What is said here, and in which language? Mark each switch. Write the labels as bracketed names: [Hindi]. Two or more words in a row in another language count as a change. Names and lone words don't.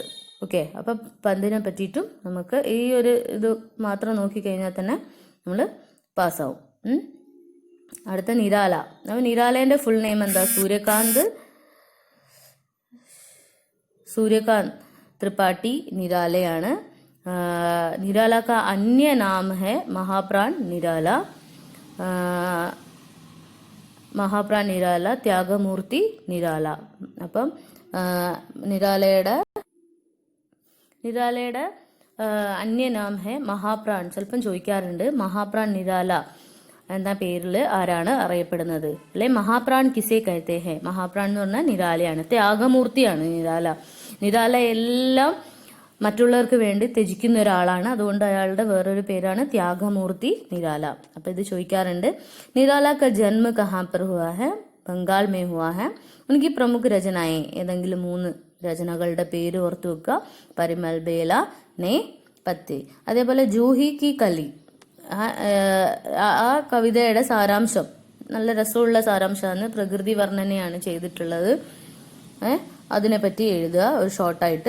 [Malayalam] ഓക്കെ, അപ്പം പന്തിനെ പറ്റിയിട്ടും നമുക്ക് ഈ ഒരു ഇത് മാത്രം നോക്കിക്കഴിഞ്ഞാൽ തന്നെ നമ്മൾ പാസ്സാവും. അടുത്ത നിരാല. അപ്പോൾ നിരാലേൻ്റെ ഫുൾ നെയിം എന്താ? സൂര്യകാന്ത് ത്രിപാഠി നിരാലയാണ്. [Hindi] निराला का अन्य नाम है महाप्राण निराला. महाप्राण निराല, [Malayalam] ത്യാഗമൂർത്തി നിരാല. അപ്പം നിരാലയുടെ [Hindi] अन्यनाम है [Malayalam] മഹാപ്രാൺ. ചിലപ്പം ചോദിക്കാറുണ്ട് മഹാപ്രാൺ നിരാല എന്ന പേരിൽ ആരാണ് അറിയപ്പെടുന്നത്? [Hindi] അല്ലെ महाप्राण किसे कहते है. [Malayalam] മഹാപ്രാൺ എന്ന് പറഞ്ഞാൽ നിരാലയാണ്, ത്യാഗമൂർത്തിയാണ് നിരാല എല്ലാം മറ്റുള്ളവർക്ക് വേണ്ടി ത്യജിക്കുന്ന ഒരാളാണ്. അതുകൊണ്ട് അയാളുടെ വേറൊരു പേരാണ് ത്യാഗമൂർത്തി നിരാല. അപ്പൊ ഇത് ചോദിക്കാറുണ്ട്. നിരാല [Hindi] का जन्म कहाँ पर हुआ है? ബംഗാൾ में हुआ है. उनकी प्रमुख रचनाएं. [Malayalam] ഏതെങ്കിലും 3 രചനകളുടെ പേര് ഓർത്തു വെക്കുക. പരിമൽ ബേല, നെ, പത്തി. അതേപോലെ ജൂഹി കി കലി, ആ കവിതയുടെ സാരാംശം നല്ല രസമുള്ള സാരാംശമാണ്. പ്രകൃതി വർണ്ണനയാണ് ചെയ്തിട്ടുള്ളത്. അതിനെപ്പറ്റി എഴുതുക ഒരു ഷോർട്ടായിട്ട്.